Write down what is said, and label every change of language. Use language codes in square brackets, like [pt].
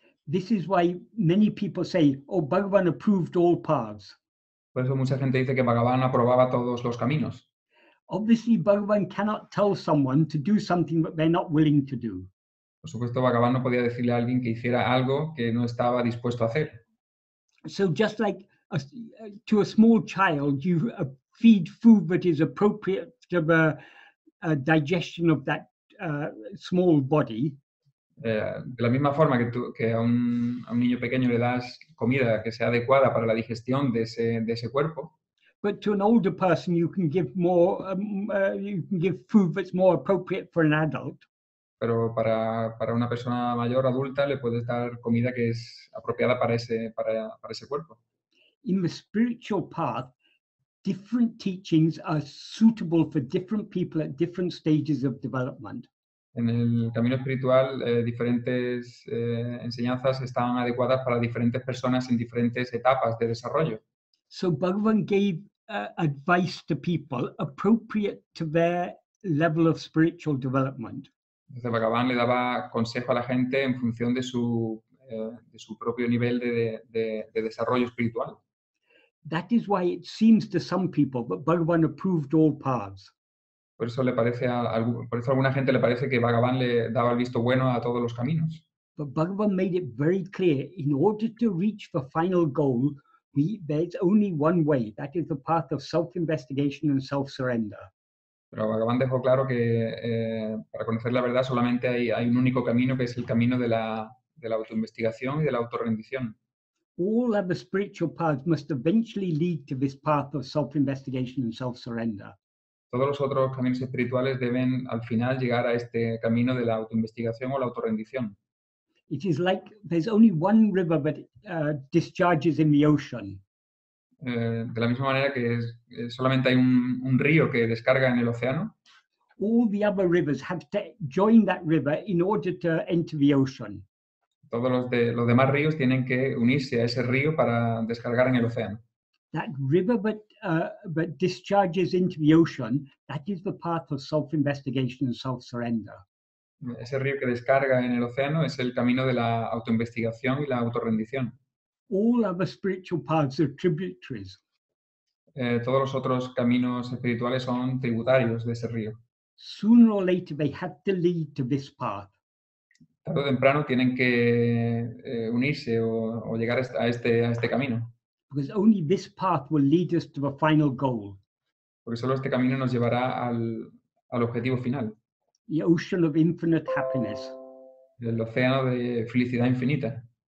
[en] This is why many people say, oh, Bhagavan approved all paths. [es] Por eso mucha gente dice que Bhagavan aprobaba todos los caminos. [en] Obviously, Bhagavan cannot tell someone to do something that they're not willing to do. [es] Por supuesto, Bhagavan no podía decirle a alguien que hiciera algo que no estaba dispuesto a hacer. [en] So just like to a small child, you feed food that is appropriate to the digestion of that small body. [es] De la misma forma que a un niño pequeño le das comida que sea adecuada para la digestión de ese cuerpo. [en] But to an older person, you can give more. You can give food that's more appropriate for an adult. [es] Pero para una persona mayor, adulta, le puedes dar comida que es apropiada para ese cuerpo. [en] In the spiritual path, different teachings are suitable for different people at different stages of development. [es] En el camino espiritual, diferentes enseñanzas están adecuadas para diferentes personas en diferentes etapas de desarrollo. [en] So Bhagavan gave advice to people appropriate to their level of spiritual development. [es] Entonces Bhagavan le daba consejo a la gente en función de su propio nivel de desarrollo espiritual. [en] That is why it seems to some people that Bhagavan approved all paths. [es] Por eso a alguna gente le parece que Bhagavan le daba el visto bueno a todos los caminos. [en] But Bhagavan made it very clear, in order to reach the final goal, there's only one way. That is the path of self-investigation and self-surrender. [es] Pero Bhagavan dejó claro que para conocer la verdad solamente hay un único camino, que es el camino de la autoinvestigación y de la autorrendición. [en] All other spiritual paths must eventually lead to this path of self-investigation and self-surrender. [es] Todos los otros caminos espirituales deben al final llegar a este camino de la autoinvestigación o la autorrendición. [en] It is like there's only one river that discharges in the ocean. [es] De la misma manera que solamente hay un río que descarga en el océano. [en] All the other rivers have to join that river in order to enter the ocean. [es] Todos los demás ríos tienen que unirse a ese río para descargar en el océano. [en] That river that discharges into the ocean, that is the path of self-investigation and self-surrender. [es] Ese río que descarga en el océano es el camino de la autoinvestigación y la autorrendición. [en] All other spiritual paths are tributaries. [es] Todos los otros caminos espirituales son tributarios de ese río. [en] Sooner or later, they have to lead to this path. [es] Tarde o temprano tienen que unirse o llegar a este camino. [en] Because only this path will lead us to the final goal. [es] Porque solo este camino nos llevará al objetivo final. [en] The ocean of infinite happiness. [es] El océano de felicidad infinita.